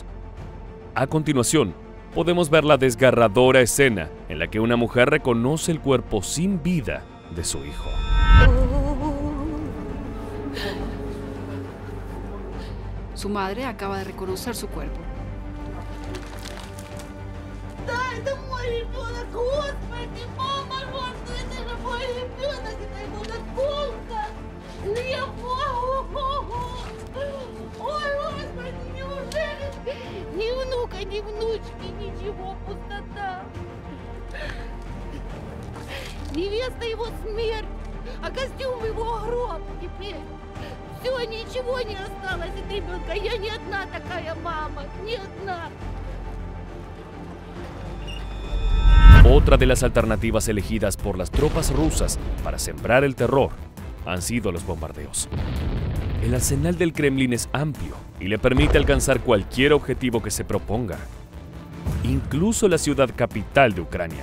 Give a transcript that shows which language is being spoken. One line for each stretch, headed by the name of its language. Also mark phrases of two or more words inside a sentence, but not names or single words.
Spanish: A continuación, podemos ver la desgarradora escena en la que una mujer reconoce el cuerpo sin vida de su hijo. Su madre acaba de reconocer su cuerpo.
Russian: Да, это мой ребенок, Господи, мама, Господи, это же мой ребенок, это его насколько? Не могу. Ой, Господи, неужели ни внука, ни внучки, ничего, пустота. Невеста его смерть, а костюм его гроб теперь. Все, ничего не осталось от ребенка. Я не одна такая мама, не одна.
Spanish: Otra de las alternativas elegidas por las tropas rusas para sembrar el terror han sido los bombardeos. El arsenal del Kremlin es amplio y le permite alcanzar cualquier objetivo que se proponga, incluso la ciudad capital de Ucrania.